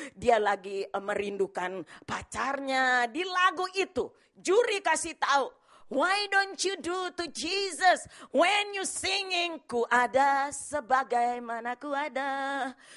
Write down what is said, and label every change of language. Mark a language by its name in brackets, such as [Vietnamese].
[Indonesian] Dia lagi merindukan pacarnya. Di lagu itu juri kasih tahu. [English] Why don't you do to Jesus when you singing? [Indonesian] Ku ada sebagaimana ku ada.